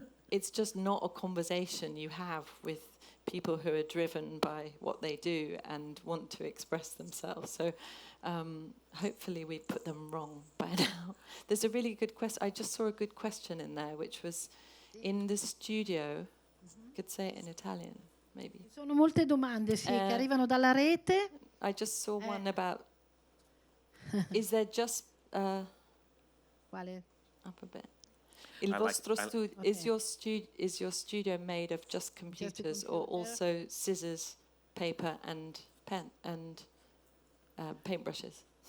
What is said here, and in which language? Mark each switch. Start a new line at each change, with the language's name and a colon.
English: It's just not a conversation you have with people who are driven by what they do and want to express themselves. So hopefully we put them wrong by now. There's a really good question. I just saw a good question in there, which was in the studio. Could say it in Italian, maybe.
Italian: Ci sono molte domande, sì, che arrivano dalla rete.
English: I just saw one about, is there just...
Italian: Quale?
English: Up a bit. Is your studio made of just computers or also scissors, paper and pen and paintbrushes?